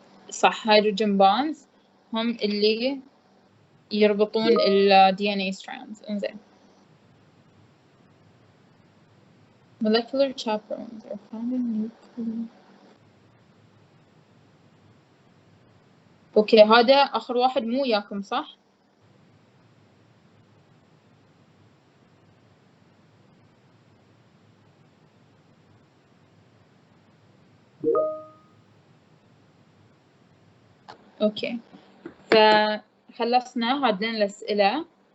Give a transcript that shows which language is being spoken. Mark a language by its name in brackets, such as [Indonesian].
[Arabic] صح hydrogen bonds هم اللي يربطون ال DNA strands. [English] إنزين molecular chaperones are found in nuclear. [Arabic] اوكي هذا اخر واحد مو وياكم صح؟ اوكي فخلصنا هذين الاسئله.